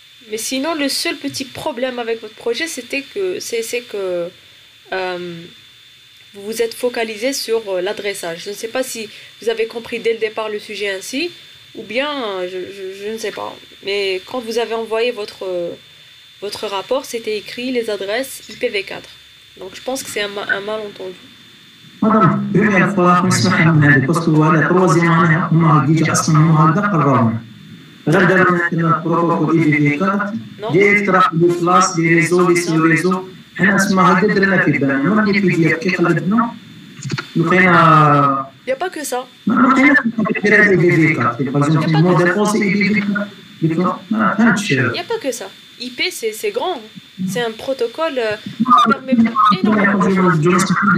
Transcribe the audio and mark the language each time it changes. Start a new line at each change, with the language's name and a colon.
French: Mais sinon, le seul petit problème avec votre projet, c'est que vous vous êtes focalisé sur l'adressage. Je ne sais pas si vous avez compris dès le départ le sujet ainsi, ou bien, je ne sais pas. Mais quand vous avez envoyé votre rapport, c'était écrit les adresses IPv4. Donc je pense que c'est un malentendu.
Arabic: مدام
French: première fois
Arabic: نسمعها من هذا باسكو هذا تروازيام معناها هما ديجا اصلا هما هكذا قرروا غير داروا لنا بروتوكول اي في 4 ديريكت راح
French: لي كلاس لي ريزو لي سو ريزو
Arabic: حنا اسمها هكذا درنا في بالنا ما لي بي دي اف كي قلبنا لقينا
French: Il n'y a pas que ça.
Arabic: لقينا في هذا في 4 باغ
French: اكزومبل موديل اوسي
Arabic: اي في 4 ما فهمتش.
French: Il n'y a pas que ça. IP, c'est grand. C'est un protocole qui permet énormément de choses.